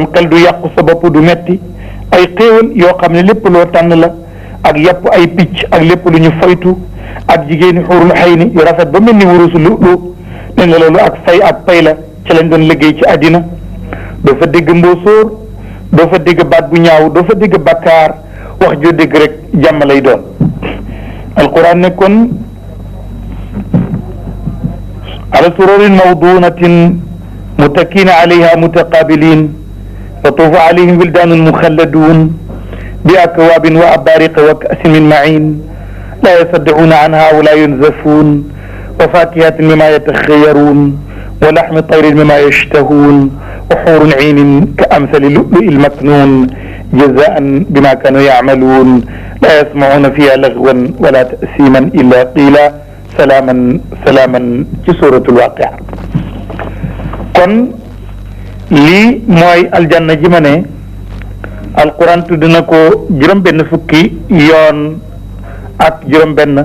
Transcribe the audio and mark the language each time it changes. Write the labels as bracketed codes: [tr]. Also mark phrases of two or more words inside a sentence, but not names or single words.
[wo] xel du yàqu sa bopp du metti ay xéewal yoo xam ne lépp loo tànn la ak yàpp ay picc ak lépp lu ñu faytu ak jigéeni xuurul xëy ni yu rafet ba mel ni wurusu lu ne nga loolu ak fay ak pay la ci lañ doon liggéey ci àddina doo fa dégg mboosóor doo fa dégg baat bu ñaaw doo fa dégg bakkaar wax joo dégg rek jàmm lay doon alquran ne kon [ar] على سرر موضونة متكئين عليها متقابلين ويطوف عليهم ولدان مخلدون بأكواب وأباريق وكأس من معين لا يصدعون عنها ولا ينزفون وفاكهة مما يتخيرون ولحم طير مما يشتهون وحور عين كأمثال اللؤلؤ المكنون جزاء بما كانوا يعملون لا يسمعون فيها لغوا ولا تأثيما إلا قيلا سلاما سلاما ci سورة الواقعة [wo] kon lii mooy aljanna ji ma ne alquran tudd na ko juróom-benn fukki yoon ak juróom-benn